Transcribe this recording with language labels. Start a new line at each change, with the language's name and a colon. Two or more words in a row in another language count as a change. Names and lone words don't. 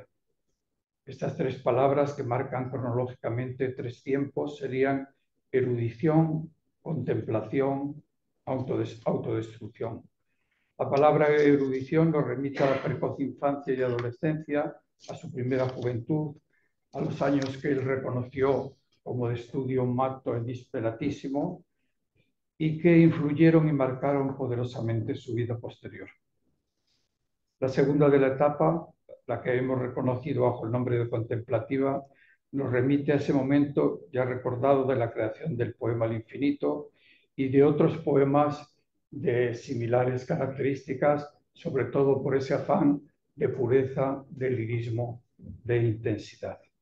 Spanish: Estas tres palabras que marcan cronológicamente tres tiempos serían erudición, contemplación, autodestrucción. La palabra erudición nos remite a la precoz infancia y adolescencia, a su primera juventud, a los años que él reconoció como de estudio
Italian: matto e disperatísimo
Spanish: y que influyeron y marcaron poderosamente su vida posterior. La segunda de la etapa, la que hemos reconocido bajo el nombre de contemplativa, nos remite a ese momento ya recordado de la creación del poema El Infinito y de otros poemas de similares características, sobre todo por ese afán de pureza, de lirismo, de intensidad.